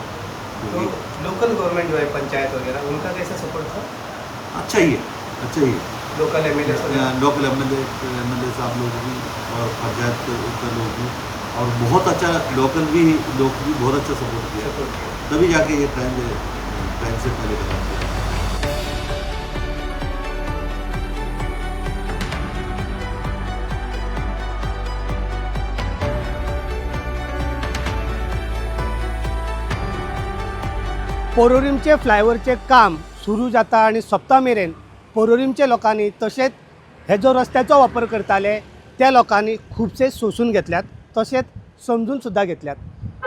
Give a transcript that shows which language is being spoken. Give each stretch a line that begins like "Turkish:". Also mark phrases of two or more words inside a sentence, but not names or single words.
Hindi: तो
English: local government
Hindi: जो है, पंचायत वगैरह, उनका कैसा सपोर्ट था? अच्छा ही है, अच्छा ही है।
English: local MLA local MLA
Hindi: साहब लोग भी और पंचायत के लोग भी, और बहुत अच्छा लोग भी बहुत अच्छा सपोर्ट किया, सपोर्ट किया। तभी जाके ये टाइम से पहले काम किया।
Konkani: पोरोरीमचे फ्लायओव्हरचे काम सुरू जाता आणि सोंपता मेरेन पोरोरीमचे लोकांनी तशेंच हे जो रस्त्याचो वापर करताले त्या लोकांनी खुबशे सोसून घेतल्यात, तशेंच समजून सुद्दां घेतल्यात।